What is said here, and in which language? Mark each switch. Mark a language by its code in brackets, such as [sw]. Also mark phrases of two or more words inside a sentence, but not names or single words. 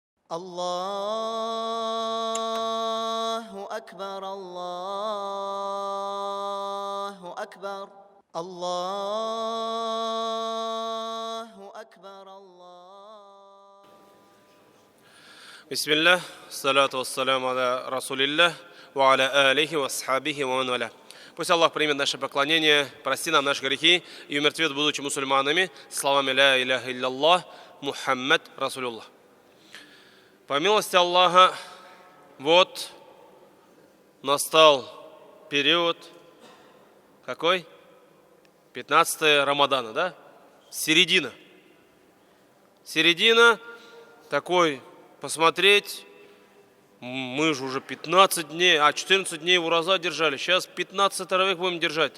[ar] الله أكبر الله أكبر الله أكبر الله. بسم الله الصلاة والسلام على رسول الله وعلى آله وأصحابه ومن والاه. [ru] Пусть Аллах примет наше поклонение, прости нам наши грехи и умертвит, будучи мусульманами, словами [ar] لا إله إلا الله محمد رسول الله. [ru] По милости Аллаха, вот настал период, какой? 15 Рамадана, да? Середина. Середина, такой, посмотреть, мы же уже 15 дней, 14 дней ураза держали, сейчас 15 таравих будем держать.